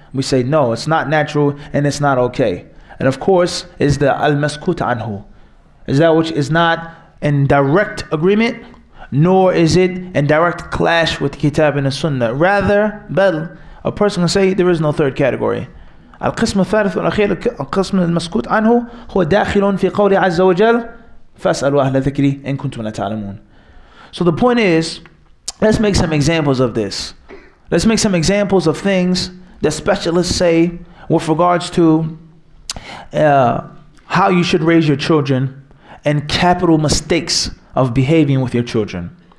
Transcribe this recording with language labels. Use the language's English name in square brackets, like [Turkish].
[English] We say, no, it's not natural and it's not okay. And of course, is the al-maskut anhu. Is that which is not in direct agreement, nor is it in direct clash with the Kitab and the Sunnah. Rather, a person can say there is no third category. [Arabic] القسم الثالث والأخير القسم المسكوت عنه هو داخل في قول عز وجل فاسألوا أهل ذكري إن كنتم لا تعلمون. [English] So the point is, let's make some examples of this. Let's make some examples of things that specialists say with regards to how you should raise your children and capital mistakes of behaving with your children.